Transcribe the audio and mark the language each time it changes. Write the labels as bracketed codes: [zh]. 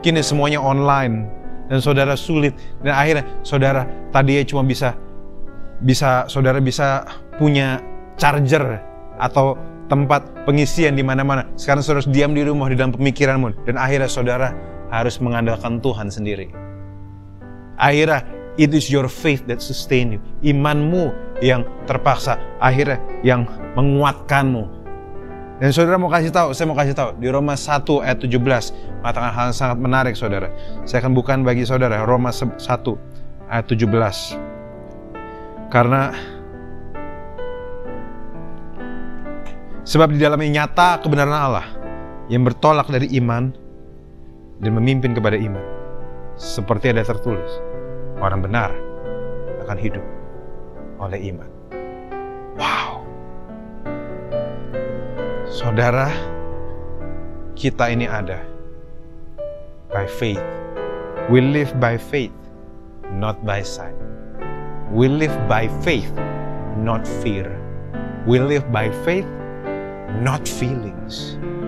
[id] Kini semuanya online dan saudara sulit. Dan akhirnya saudara tadinya cuma bisa saudara bisa punya charger atau tempat pengisian di mana-mana. Sekarang saudara harus diam di rumah di dalam pemikiranmu. Dan akhirnya saudara harus mengandalkan Tuhan sendiri. Akhirnya [en] it is your faith that sustain you. [id] Imanmu yang terpaksa akhirnya yang menguatkanmu. Dan saudara saya mau kasih tahu di Roma 1 ayat 17 mengatakan hal yang sangat menarik, saudara. Saya akan bukan bagi saudara Roma 1 ayat 17. Karena sebab di dalamnya nyata kebenaran Allah yang bertolak dari iman dan memimpin kepada iman. Seperti ada tertulis, orang benar akan hidup oleh iman. Wow. Saudara, kita ini ada [en] by faith. We live by faith, not by sight. We live by faith, not fear. We live by faith, not feelings.